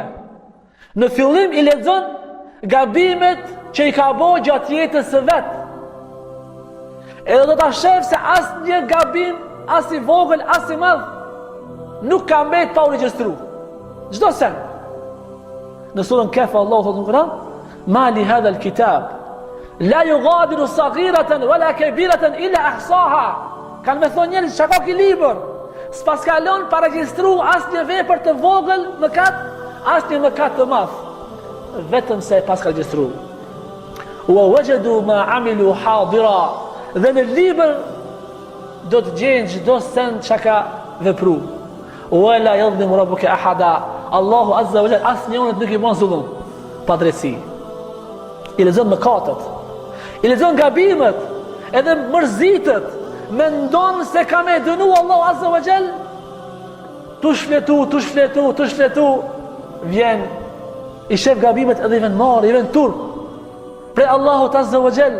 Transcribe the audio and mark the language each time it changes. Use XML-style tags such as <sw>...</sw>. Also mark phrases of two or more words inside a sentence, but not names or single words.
<sq>Në fillim i lexon gabimet që i ka bo gjatë jetës së vet, edhe do t'a shef se as një gabim, as i vogël, as i madh, nuk ka mbet pa u regjistru. Çdo sen. Në surën Kehf Allahu thotë në Kur'an:</sq> <ar>"ما لهذا الكتاب لا يغادر صغيرة ولا كبيرة إلا أحصاها."</ar> <sq>Kanë me thonë njerëz, çka ka ky libër? S'pas kalon pa regjistru asnjë vepër të vogël mëkat, asnjë mëkat të madh, vetëm se pas ka regjistru.</sq> <ar>ووجدوا ما عملوا حاضرا.</ar> <sq>Dhe në libër do të gjenë çdo sen çka ka vepru.</sq> <ar>ولا يظلم ربك أحدا.</ar> <sq>Allahu</sq> <ar>عز وجل</ar> <sq>asnjëun nuk i bën zullum, pa drejtësi. I lexon mëkatet, i lexon gabimet, edhe mërzitet, mendon se ka me dënu Allahu</sq> <ar>عز وجل,</ar> <sq>tu shfletu, vjen i shef gabimet edhe i vjen marr, i vjen turp prej Allahut</sq> <ar>عز وجل.</ar>